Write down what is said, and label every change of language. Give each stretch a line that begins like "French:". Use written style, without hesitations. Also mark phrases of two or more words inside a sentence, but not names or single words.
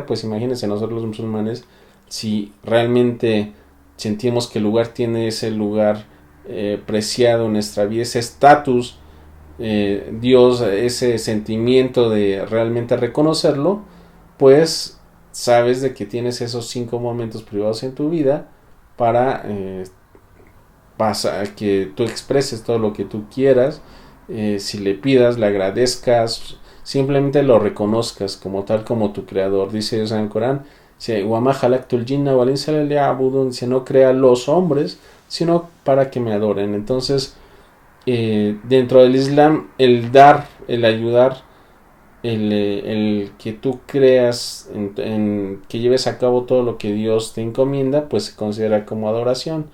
Spanish: Pues imagínense nosotros los musulmanes, si realmente sentimos que el lugar tiene ese lugar preciado en nuestra vida, ese estatus, Dios, ese sentimiento de realmente reconocerlo, pues sabes de que tienes esos 5 momentos privados en tu vida para que tú expreses todo lo que tú quieras, si le pidas, le agradezcas, simplemente lo reconozcas como tal, como tu creador. Dice Dios en el Corán:
Arabic: وما خلقت الجن والإنس إلا ليعبدون.
Spanish: No crea los hombres sino para que me adoren. Entonces, dentro del Islam, el dar, el ayudar, el que tú creas en que lleves a cabo todo lo que Dios te encomienda, pues se considera como adoración.